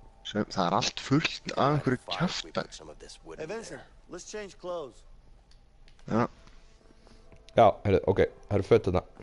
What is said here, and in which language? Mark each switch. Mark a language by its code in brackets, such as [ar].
[is] Það er allt fullt af einhverju kjaftaði. [en] Hey Vincent, let's change clothes. [is] Já. Já, heyrðu, ok, það eru föt þarna.